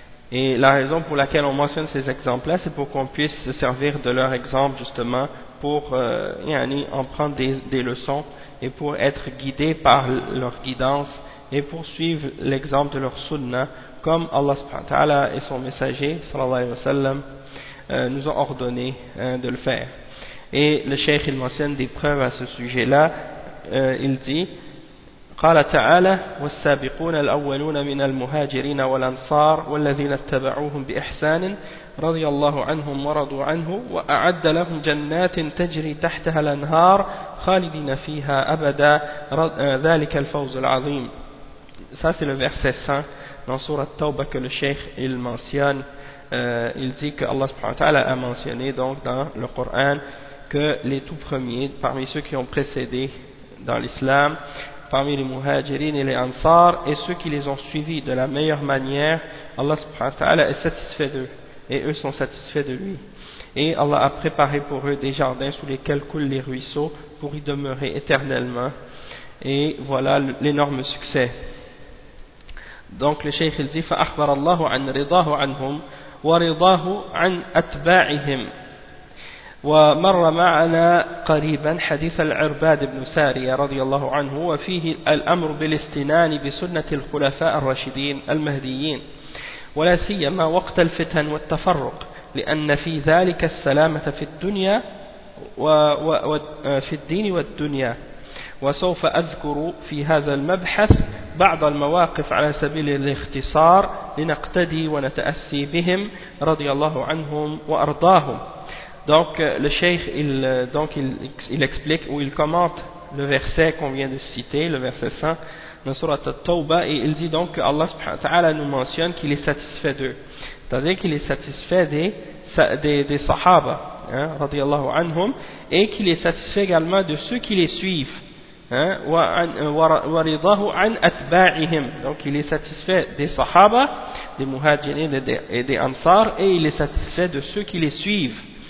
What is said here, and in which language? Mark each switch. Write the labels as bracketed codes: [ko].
[fr] Et la raison pour laquelle on mentionne ces exemples-là, c'est pour qu'on puisse se servir de leur exemple justement pour yani, en prendre des leçons et pour être guidés par leur guidance et pour suivre l'exemple de leur sunna comme Allah subhanahu wa ta'ala et son messager sallallahu alayhi wa sallam nous ont ordonné de le faire. Et le cheikh il mentionne des preuves à ce sujet là il dit [ar] قال تعالى والسابقون الأولون من المهاجرين والأنصار والذين اتبعوهم بإحسان رضي الله عنهم ورضوا عنه وأعد لهم جنات تجري تحتها الأنهار خالدين فيها أبدا ذلك الفوز العظيم. [fr] Ça c'est le verset 5 dans sourate Tawbah que le cheikh il mentionne, il dit que Allah subhanahu wa ta'ala a mentionné donc dans le Coran que les tout premiers parmi ceux qui ont précédé dans l'islam, parmi les muhajirines et les ansars, et ceux qui les ont suivis de la meilleure manière, Allah subhanahu wa ta'ala est satisfait d'eux, et eux sont satisfaits de lui. Et Allah a préparé pour eux des jardins sous lesquels coulent les ruisseaux pour y demeurer éternellement. Et voilà l'énorme succès. Donc le Cheikh il dit, [ar] فَأَخْبَرَ اللَّهُ عَنْ رِضَاهُ عَنْهُمْ وَرِضَاهُ عَنْ أَتْبَاعِهِمْ ومر معنا قريبا حديث العرباد بن سارية رضي الله عنه وفيه الأمر بالاستنان بسنة الخلفاء الراشدين المهديين ولا سيما وقت الفتن والتفرق لأن في ذلك السلامة في الدنيا وفي الدين والدنيا وسوف أذكر في هذا المبحث بعض المواقف على سبيل الاختصار لنقتدي ونتأسي بهم رضي الله عنهم وأرضاهم. [fr] Donc le cheikh il explique ou il commente le verset qu'on vient de citer, le verset 5 de sourate At-Tawbah, et il dit donc que Allah subhanahu wa ta'ala nous mentionne qu'il est satisfait d'eux, c'est-à-dire qu'il est satisfait des sahaba hein radiyallahu anhum, et qu'il est satisfait également de ceux qui les suivent hein, [ar] wa ridahu an atba'ihim, [fr] donc il est satisfait des sahaba, des muhajirin et des ansar, et il est satisfait de ceux qui les suivent.